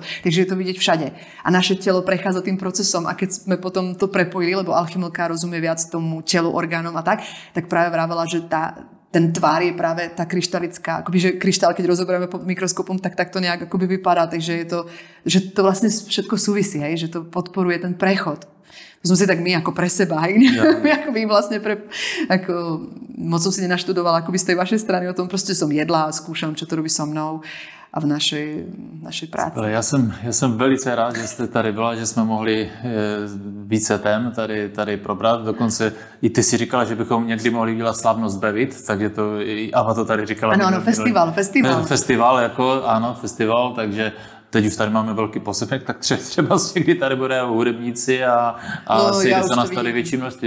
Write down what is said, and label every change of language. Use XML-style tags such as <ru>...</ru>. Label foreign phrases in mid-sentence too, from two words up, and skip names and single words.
<sk>Takže je to vidieť všade. A naše telo prechádza tým procesom a keď sme potom to prepojili, lebo Alchymilka rozumie viac tomu telu, orgánom a tak práve vravela, že ten tvár je práve tá kryštalická, akoby, že kryštál, keď rozoberieme pod mikroskopom, tak to nejak akoby vypadá, takže je to, že to vlastne všetko súvisí, hej, že to podporuje ten prechod. Som si tak my ako pre seba, my akoby vlastne moc som si nenaštudovala akoby z tej vašej strany o tom, proste som jedla a skúšam, čo to robí so mnou a v našej práci.</sk> <cs>Já jsem velice rád, že jste tady byla, že jsme mohli více tém tady probrat. Dokonce i ty si říkala, že bychom někdy mohli dělat slavnost Bevit, takže to i Ava to tady říkala. Ano, festival. Festival, takže teď už tady máme velký posefek, tak třeba někdy tady bude hudebníci a sejde se nás tady větší množství.</cs>